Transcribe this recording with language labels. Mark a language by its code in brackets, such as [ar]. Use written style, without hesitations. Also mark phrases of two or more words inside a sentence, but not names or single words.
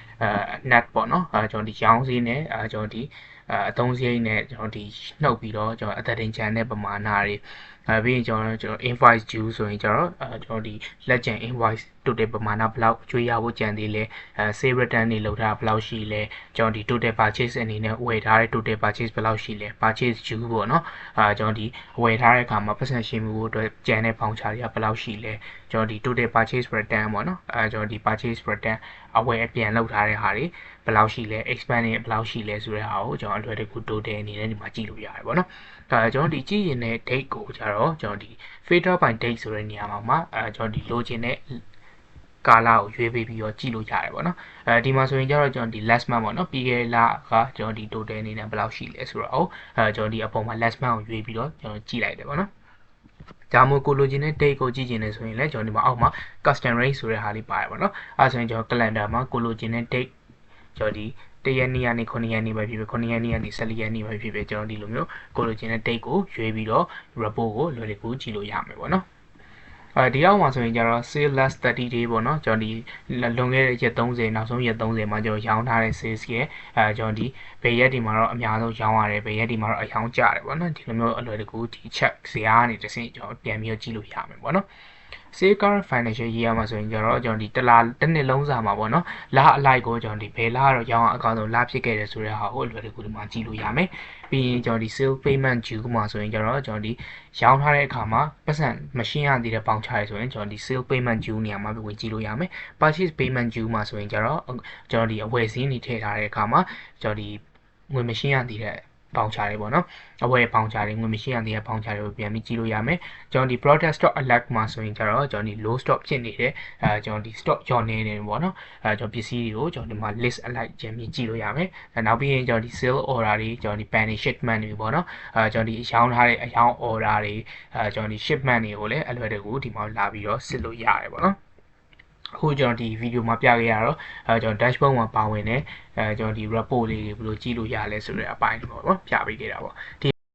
[my] net ပေါ့နော်ကျွန်တော်ဒီရောင်းစည်းနဲ့ကျွန်တော်ဒီအသုံးစရိတ်နဲ့ကျွန်တော်ဒီနှုတ်ပြီးတော့ကျွန်တော်အသက်တင်ချန်တဲ့ပမာဏတွေပြီးရင်ကျွန်တော် [en] invoice due [my] ဆိုရင်ကျွန်တော်ဒီလက်ကျန် [en] invoice total [my] ပမာဏဘယ်လောက်ကျွေးရဖို့ကြံသေးလဲ [en] save return [my] တွေလုပ်ထားဘယ်လောက်ရှိလဲကျွန်တော်ဒီ [en] total purchase [my] အနေနဲ့ဝယ်ထားတဲ့ [en] total purchase [my] ဘယ်လောက်ရှိလဲ [en] purchase due [my] ပေါ့နော်ကျွန်တော်ဒီဝယ်ထားတဲ့အခါမှာပတ်စံရှင်းမှုအတွက်ကြံတဲ့ voucher တွေကဘယ်လောက်ရှိလဲကျွန်တော်ဒီ [en] total purchase return [my] ပေါ့နော်ကျွန်တော်ဒီ [en] purchase return [my] အဝယ်အပြန်လုပ်ထားတဲ့ဟာတွေဘယ်လောက်ရှိလဲ expand တွေဘယ်လောက်ရှိလဲဆိုတဲ့ဟာကိုကျွန်တော်အလွယ်တကူ total အနေနဲ့ဒီမှာကြည့်လို့ရတယ်ပေါ့နော်ကျွန်တော်ဒီကြည့်ရင်တဲ့ date ကိုကျတော့ကျွန်တော်ဒီ [en] filter by date [my] ဆိုတဲ့နေရာမှာကျွန်တော်ဒီလိုချင်တဲ့ကာလကိုရွေးပေးပြီးတော့ကြည့်လို့ရတယ်ပေါ့နော်ဒီမှာဆိုရင်ကျတော့ကျွန်တော်ဒီ [en] last month [my] ပေါ့နော်ပြီးခဲ့တဲ့လကကျွန်တော်ဒီ total အနေနဲ့ဘယ်လောက်ရှိ လဲဆိုတော့ကျွန်တော်ဒီအပေါ်မှာ [en] last month [my] ကိုရွေးပြီးတော့ကျွန်တော်ကြည့်လိုက်တယ်ပေါ့နော်ဒါမှမဟုတ်ကိုလိုချင်တဲ့ date ကိုကြည့်ချင်တယ်ဆိုရင်လည်းကျွန်တော်ဒီမှာအောက်မှာ [en] custom rate [my] ဆိုတဲ့ဟာလေးပါတယ်ပေါ့နော်အဲဆိုရင်ကျွန်တော် calendar မှာကိုလိုချင်တဲ့ date ကျွန်တော်ဒီ1ရက်နေ့ကနေ9ရက်နေ့ပဲဖြစ်ဖြစ်9ရက်နေ့ကနေ14ရက်နေ့ပဲဖြစ်ဖြစ်ကျွန်တော်ဒီလိုမျိုးကိုလိုချင်တဲ့ date ကိုရွေးပြီးတော့ report ကိုလွယ်လွယ်ကူကြည့်လို့ရမယ်ပေါ့နော်ဒီအောက်မှာဆိုရင်ကျ တော့ [en] sale last 30 day [my] ပေါ့နော်ကျွန်တော်ဒီလွန်ခဲ့တဲ့ရက်30နောက်ဆုံးရက်30မှာကျွန်တော်ရောင်းထားတဲ့ sales ရဲ့ကျွန်တော်ဒီဘယ်ရက်ဒီမှာတော့အများဆုံးရောင်းရတယ်ဘယ်ရက်ဒီမှာတော့အရောင်းကျတယ်ပေါ့နော်ဒီလိုမျိုးအလွယ်တကူဒီ check ဇာတ်ကနေတစ်ဆင့်ကျွန်တော်ပြန်ပြီးကြည့်လို့ရမယ်ပေါ့နော် [en] Save current financial year [my] မှာဆိုရင်ကျတော့ကျွန်တော်ဒီတစ်နှစ်လုံးစာမှာပေါ့နော်လအလိုက်ကိုကျွန်တော်ဒီဘယ်လတော့ရောင်းအောင်အကောင်းဆုံးလဖြစ်ခဲ့တယ်ဆိုတဲ့ဟာကိုအလွယ်တကူဒီမှာကြည့်လို့ရမယ်ပြီးရင်ကျွန်တော်ဒီ [en] sale payment due [my] မှာဆိုရင်ကျတော့ကျွန်တော်ဒီရောင်း ထားတဲ့အခါမှာပတ်စံမရှင်းရသေးတဲ့ပေါင်ချရဆိုရင်ကျွန်တော်ဒီ [en] sale payment due [my] နေရာမှာဝင်ကြည့်လို့ရမယ် [en] purchase payment due [my] မှာဆိုရင်ကျတော့ကျွန်တော်ဒီအဝယ်စည်းနေထည့်ထား တဲ့အခါမှာကျွန်တော်ဒီငွေမရှင်းရသေးတဲ့ပေါင်ချတွေပေါ့နော်အဝယ်ပေါင်ချတွေငွေမရှိရသေးတဲ့ပေါင်ချတွေကိုပြန်ပြီးကြည့်လို့ရမယ်ကျွန်တော်ဒီ [en] product stock alert [my] မှာဆိုရင်ကျတော့ကျွန်တော်ဒီ [en] low stock [my] ဖြစ်နေတယ်ကျွန်တော်ဒီ stock ကျော်နေတယ်ပေါ့နော်ကျွန်တော်ပစ္စည်းတွေကိုကျွန်တော်ဒီမှာ [en] list alert [my] ပြန်ပြီးကြည့်လို့ရမယ်နောက်ပြီးရင်ကျွန်တော်ဒီ [en] sale order [my] တွေကျွန်တော်ဒီ [en] pending shipment [my] တွေပေါ့နော်ကျွန်တော်ဒီရောင်းထားတဲ့အရောင်း order တွေကျွန်တော်ဒီ shipment တွေကိုလည်းအလွယ်တကူဒီမှာလာပြီးတော့စစ်လို့ရတယ်ပေါ့နော်အခုကျွန်တော်ဒီဗီဒီယိုမှာပြခဲ့ရတော့ကျွန်တော် dashboard မှာပါဝင်တယ်ကျွန်တော်ဒီ report လေးတွေဘယ်လိုကြည့်လို့ရလဲဆိုတဲ့အပိုင်းပေါ့နော်ပြပေးခဲ့တာပေါ့ဒီ